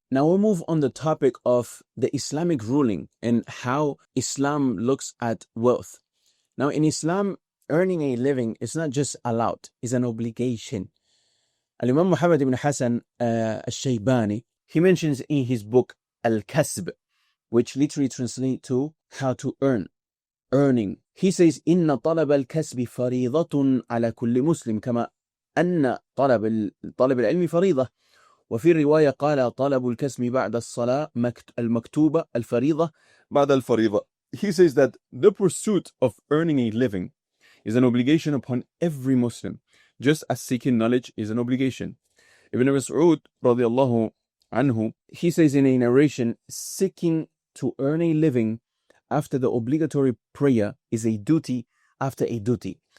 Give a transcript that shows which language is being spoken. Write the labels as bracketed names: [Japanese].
[English] Now we'll move on the topic of the Islamic ruling and how Islam looks at wealth. Now in Islam, earning a living is not just allowed, it's an obligation. Al-Imam Muhammad ibn Hassan al-Shaybani, he mentions in his book Al-Kasb, which literally translates to how to earn, earning. He says, [Arabic] إن طلب الكسب فريضة على كل مسلم كما أن طلب العلم فريضة. وفي رواية قال طلب الكسب بعد الصلاة المكتوبة الفريضة بعد الفريضة. [English] He says that the pursuit of earning a living is an obligation upon every Muslim, just as seeking knowledge is an obligation. Ibn Mas'ud radiallahu anhu, he says in a narration, seeking to earn a living after the obligatory prayer is a duty after a duty.